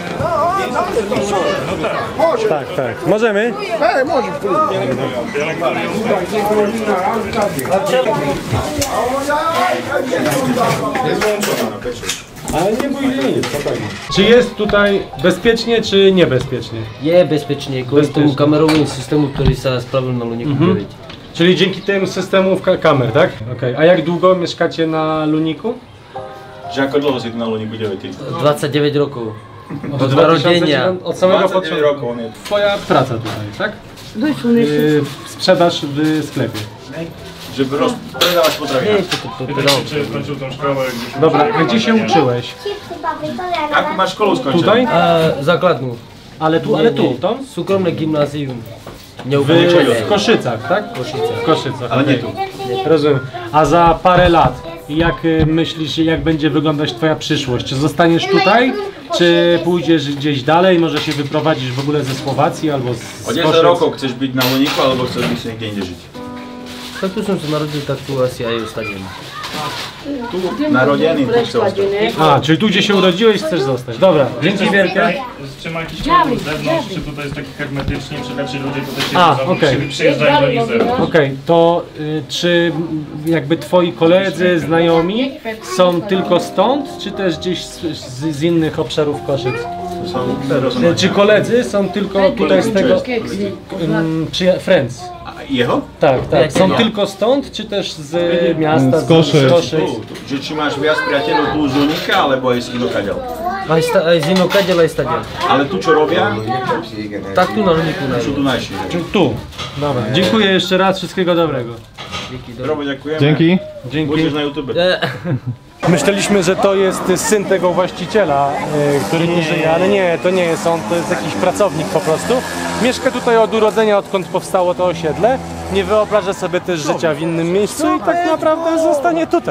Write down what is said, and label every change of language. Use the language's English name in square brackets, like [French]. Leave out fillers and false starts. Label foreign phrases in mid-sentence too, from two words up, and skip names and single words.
[Polish] Tak. Możemy? Może. Ale nie bój się nic, spokojnie. Czy jest tutaj bezpiecznie, czy niebezpiecznie? [Czech] Je bezpečně, kvůli tomu kamerovému systému, který se spravil na Luníku 9. [Polish] Czyli dzięki temu systemu kamer, tak? Okej. A jak długo mieszkacie na Luniku? [Slovak] Že ako dlho si tu na Luníku 9? 29 rokov. [Polish] Od narodzenia. Od samego [Slovak] 29 [Polish] początku. [Slovak] rokov on je. [Polish] Twoja praca tutaj, tak? Sprzedaż w sklepie. [Slovak] Že predávať potraviny. [Polish] Czy skończył tą szkołę gdzieś? Dobra, a gdzie się uczyłeś? [Slovak] Akú máš školu skončenú? [Polish] Tutaj? [Slovak] Základnu. [Polish] Ale tu, to? [Slovak] Súkromné gymnázium. [Polish] W Koszycach, tak? W Koszycach. Ale nie tu. Rozumiem. A za parę lat, jak myślisz, jak będzie wyglądać twoja przyszłość? Czy zostaniesz tutaj, czy pójdziesz gdzieś dalej, może się wyprowadzisz w ogóle ze Słowacji albo z [Slovak] O 10 rokov chceš byť na Luníku, alebo chceš byť niekde inde žiť? Tak tu som sa narodil, tak tu asi aj ostanem. Tu narodený, tu chceš ostať. A, [Polish] czyli tu gdzie się urodziłeś, chcesz zostać. Dobra, dzięki wielkie. Czy ma jakiś kolor z zewnątrz, czy tutaj jest taki hermetycznie, czy raczej ludzie tutaj się okej. przyjeżdżają do nich z zewnątrz? Okej, to czy jakby twoi koledzy, znajomi są tylko stąd, czy też gdzieś z innych obszarów Koszyc? Czy koledzy są tylko tutaj z tego, czy friends? [Slovak] Jeho? [Polish] Tak. Są tylko stąd, czy też z miasta, z Koszyc? [Slovak] Že či máš viac priateľov tu z Luníka, alebo aj z inokadiaľ? Aj z inokadiaľ, aj stadiaľ. Ale tu čo robia? Tak tu na Luníku Sú tu najšie. Tu. [Polish] Dobra, dziękuję jeszcze raz, wszystkiego dobrego. [Slovak] Robo, ďakujeme. [Polish] Dzięki. [Slovak] Budeš na YouTube. [Polish] Myśleliśmy, że to jest syn tego właściciela, który tu żyje, ale nie, to nie jest on, to jest jakiś pracownik po prostu. Mieszka tutaj od urodzenia, odkąd powstało to osiedle nie wyobraża sobie też życia w innym miejscu i tak naprawdę zostanie tutaj.